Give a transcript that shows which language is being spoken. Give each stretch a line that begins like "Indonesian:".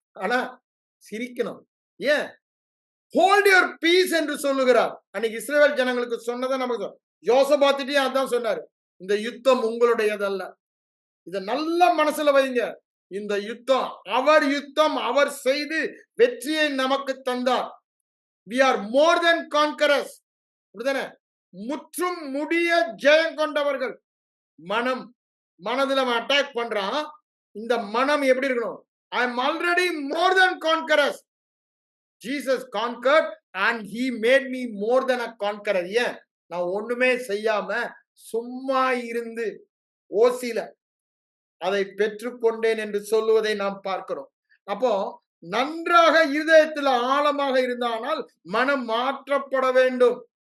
Tamil: ஆனா சிரிக்கணும். ஏன்?
English: hold your peace
Tamil: என்று சொல்லுகிறார். அன்னைக்கு இஸ்ரவேல் ஜனங்களுக்கு சொன்னதை நமக்கு யோசபாத்திட்டையும் அதான் சொன்னாரு, இந்த யுத்தம் உங்களுடையதல்ல. இத நல்ல மனசுல வைங்க. இந்த யுத்தம் அவர் செய்து வெற்றியை நமக்கு தந்தார்.
English: we are more than conquerors.
Tamil: அப்படிதானே? முற்றும் முடிய ஜெயம் கொண்டவர்கள். மனதுல அவன் அட்டாக் பண்றான். இந்த மனம் எப்படி இருக்கணும்?
English: I am already more than conquerors. Jesus conquered and he made me more than a conqueror.
Tamil: ஏன்? நான் ஒண்ணுமே செய்யாம சும்மா இருந்து ஓசில அதை பெற்றுக்கொண்டேன் என்று சொல்லுவதை நாம் பார்க்கிறோம். அப்போ நன்றாக இருதயத்தில் ஆழமாக இருந்தானால் மனம் மாற்றப்பட வேண்டும்.